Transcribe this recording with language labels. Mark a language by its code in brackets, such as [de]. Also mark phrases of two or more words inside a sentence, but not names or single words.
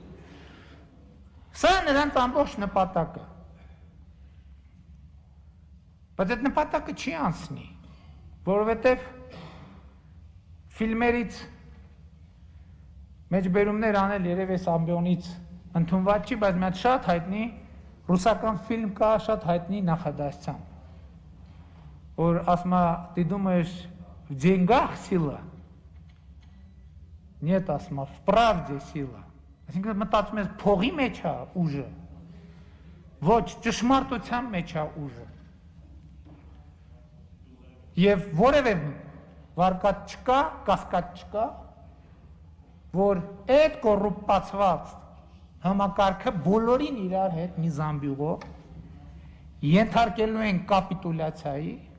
[hy] սա նրանց ամբողջ նպատակը, բայց այդ նպատակը չի անցնի, որովհետև ֆիլմերից մեջբերումներ անել երև այս ամբիոնից ընդունված չի, բայց մի հատ շատ հայտնի ռուսական ֆիլմ կա, շատ հայտնի նախադասությամբ, որ ասում է, [ru] ты думаешь, в деньгах сила? Нет, [hy] ասում է, [ru] в правде сила. [hy] Այսինքն մտածում ես փողի մեջ է ուժը, ոչ ճշմարտության մեջ է ուժը։ Եվ որևէ վարկած չկա, կասկած չկա, որ այդ կոռուպացված համակարգը բոլորին իրար հետ մի զամբյուղով ենթարկելու են կապիտուլյացիայի,